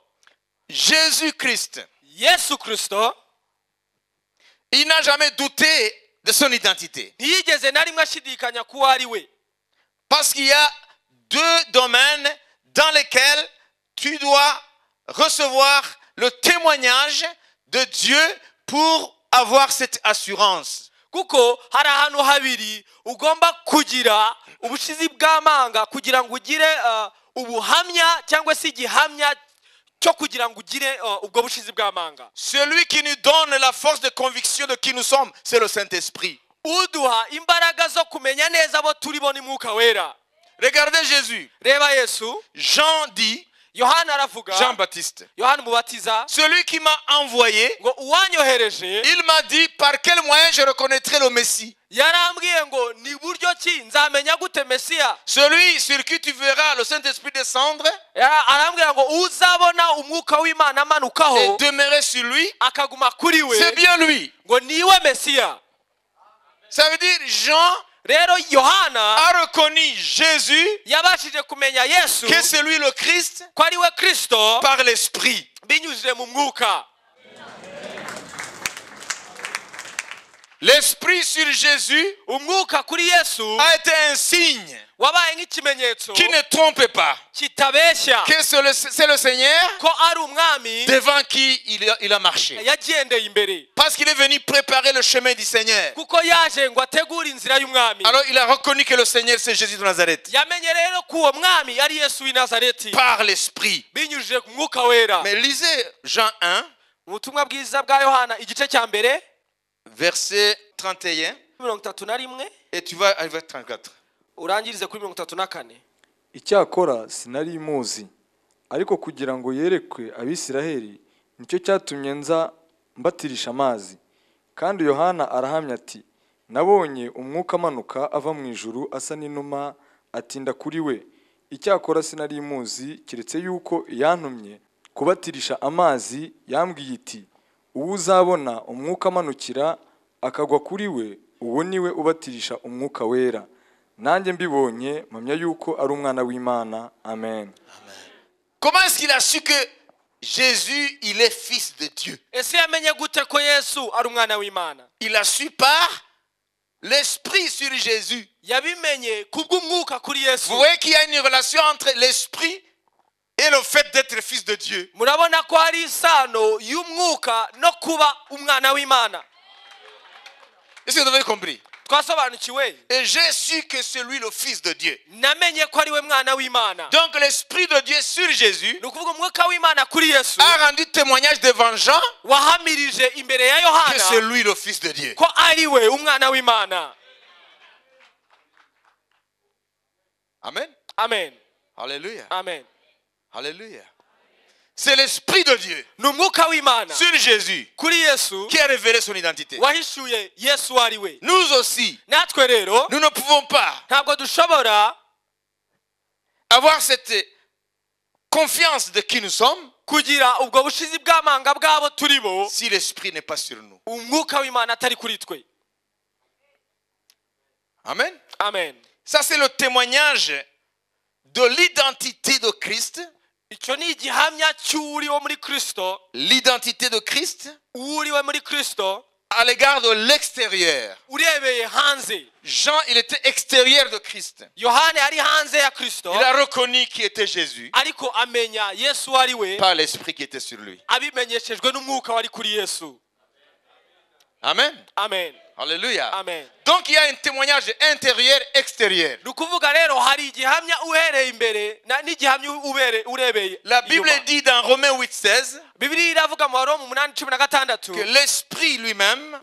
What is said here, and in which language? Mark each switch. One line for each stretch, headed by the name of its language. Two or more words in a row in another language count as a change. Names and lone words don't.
French: Jésus-Christ,
Kinyarwanda: Yesu Kristo
French: il n'a jamais douté de son identité.
Kinyarwanda: ntiyigeze na rimwe ashidikanya kuwo ari we.
French: Parce qu'il y a deux domaines dans lesquels tu dois recevoir le témoignage de Dieu pour avoir cette assurance.
Kinyarwanda: Kuko hari ahantu habiri ugomba kugira ubushizi bw'amanga kugira ngo ugire ubuhamya cyangwa se igihamya cyo kugira ngo ugire ubwo bushizi bw'amanga.
French: Celui qui nous donne la force de conviction de qui nous sommes, c'est le Saint-Esprit.
Kinyarwanda: Uduha imbaraga zo kumenya neza abo turi bo ni Mwuka Wera.
French: Regardez Jésus.
Kinyarwanda: Reba Yesu.
French: Jean dit,
Kinyarwanda: Yohana aravuga,
French: Jean-Baptiste,
Kinyarwanda: Yohana Umubatiza,
French: celui qui m'a envoyé,
Kinyarwanda: ngo uwanyohereje
French: il m'a dit par quel moyen je reconnaîtrai le Messie.
Kinyarwanda: yarambwiye ngo ni buryo ki nzamenya gute Mesiya.
French: Celui sur qui tu verras le Saint-Esprit descendre
Kinyarwanda: Arambwira ngo uzabona umwuka w'Imana
French: et
Kinyarwanda: amanukaho
French: demeurer sur lui,
Kinyarwanda: akaguma kuri we
French: c'est bien lui.
Kinyarwanda: ngo niwe Mesiya.
French: Ça veut dire Jean
Kinyarwanda: Rero Yohana
French: a reconnu Jésus,
Kinyarwanda: yabashije kumenya Yesu
French: que c'est lui le Christ,
Kinyarwanda: ko ari we Kristo
French: par l'Esprit.
Kinyarwanda: binyujije mu mwuka.
French: L'Esprit sur Jésus
Kinyarwanda: Umwuka kuri Yesu
French: a été un signe
Kinyarwanda: wabaye nk'ikimenyetso
French: qui ne trompe pas.
Kinyarwanda: kitabeshya
French: Que c'est le Seigneur
Kinyarwanda: ko ari umwami
French: devant qui il a marché.
Kinyarwanda: yagendeye imbere,
French: Parce qu'il est venu préparer le chemin du Seigneur.
Kinyarwanda: kuko yaje ngo ategure inzira y'umwami.
French: Alors il a reconnu que le Seigneur c'est Jésus de Nazareth.
Kinyarwanda: Yamenye rero ko uwo mwami ari Yesu w'i Nazareti
French: Par l'Esprit.
Kinyarwanda: binyujije ku Mwuka Wera.
French: Mais lisez Jean 1,
Kinyarwanda: Ubutumwa bwiza bwa Yohana igice cya mbere
French: verset 31.
Kinyarwanda: 31
French: Et tu vas arriver à 34.
Kinyarwanda: urangirize kuri 34. Icyakora sinari muzi ariko kugira ngo yerekwe Abisiraheli nicyo cyatumye nza mbatirisha amazi. Kandi Yohana arahamya ati nabonye umwuka amanuka ava mu ijuru asa n'inuma atinda kuri we. Icyakora sinari muzi kiretse yuko yantumye kubatirisha amazi yambwiye iti uwo uzabona umwuka amanukira akagwa kuri we uwo niwe ubatirisha umwuka wera. Nanjye mbibonye mpamya yuko ari umwana w'Imana. Amen.
French: Comment est-ce qu'il a su que Jésus, il est fils de Dieu?
Kinyarwanda: Ese yamenye gute ko Yesu ari umwana w'Imana?
French: Il a su par l'esprit sur Jésus.
Kinyarwanda: yabimenye kubw'umwuka kuri Yesu.
French: Vous voyez qu'il y a une relation entre l'esprit et le fait d'être fils de Dieu.
Kinyarwanda: Murabona ko hari isano y'umwuka no kuba umwana w'Imana.
French: Est-ce que vous avez compris?
Kinyarwanda: Twasobanukiwe.
French: Et j'ai su que c'est lui le fils de Dieu.
Kinyarwanda: Namenye ko ari we mwana w'Imana.
French: Donc l'esprit de Dieu sur Jésus
Kinyarwanda: Nukuvuga umwuka w'Imana kuri Yesu
French: a rendu témoignage devant Jean
Kinyarwanda: wahamirije imbere ya
French: que c'est
Kinyarwanda: Yohana
French: lui le fils de Dieu.
Kinyarwanda: ko ari we umwana w'Imana. Amen. Amen. Alléluia. Amen.
French: Alléluia. C'est l'esprit de Dieu
Kinyarwanda: Numwuka w'Imana
French: sur Jésus
Kinyarwanda: kuri Yesu
French: qui a révélé son identité.
Kinyarwanda: wahishuye Yesu ari we.
French: Nous aussi,
Kinyarwanda: Natwe rero
French: nous ne pouvons pas
Kinyarwanda: ntabwo dushobora
French: avoir cette confiance de qui nous sommes
Kinyarwanda: kugira ubwo bushizi bw'amanga bwabo turi bo
French: si l'esprit n'est pas sur nous.
Kinyarwanda: umwuka w'Imana atari kuri twe. Amen. Amen.
French: Ça, c'est le témoignage de l'identité de Christ.
Kinyarwanda: Icyo ni igihamya cy'uri wo muri Kristo,
French: L'identité de Christ
Kinyarwanda: uri we muri Kristo
French: à l'égard de l'extérieur.
Kinyarwanda: urebeye hanze.
French: Jean, il était extérieur de Christ.
Kinyarwanda: Yohana yari hanze ya Kristo
French: Il a reconnu qui était Jésus
Kinyarwanda: ariko amenya Yesu ari we
French: par l'esprit qui était sur lui.
Kinyarwanda: abimenyeshejwe n'umwuka wari kuri Yesu. Amen. Amen. Alléluia. Amen.
French: Donc il y a un témoignage intérieur, extérieur.
Kinyarwanda: Nukuvuga rero hari igihamya uhereye imbere n'igihamya urebeye.
French: La Bible dit dans Romains 8:16
Kinyarwanda: Bibiliya iravuga mu Baroma 8:16
French: que l'esprit lui-même